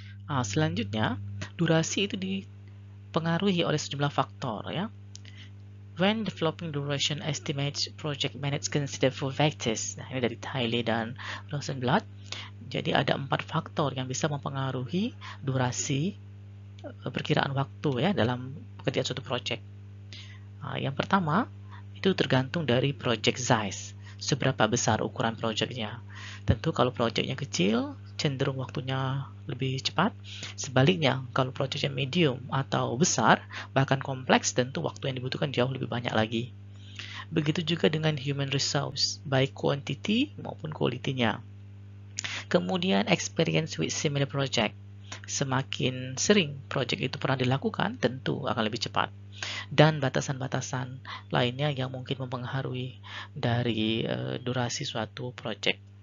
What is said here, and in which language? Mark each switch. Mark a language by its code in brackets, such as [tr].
[id] Nah, selanjutnya, durasi itu dipengaruhi oleh sejumlah faktor ya. [en] When developing duration estimates, project managers consider 4 factors. [id] Nah, ini dari Tiley dan Rosenblatt. Jadi ada 4 faktor yang bisa mempengaruhi durasi perkiraan waktu ya dalam pekerjaan suatu project. Nah, yang pertama itu tergantung dari project size. Seberapa besar ukuran projectnya. Tentu kalau projectnya kecil, cenderung waktunya lebih cepat. Sebaliknya, kalau projectnya medium atau besar, bahkan kompleks, tentu waktu yang dibutuhkan jauh lebih banyak lagi. Begitu juga dengan human resource, baik quantity maupun quality-nya. Kemudian, [en] experience with similar project. [id] Semakin sering project itu pernah dilakukan, tentu akan lebih cepat. Dan batasan-batasan lainnya yang mungkin mempengaruhi dari durasi suatu project.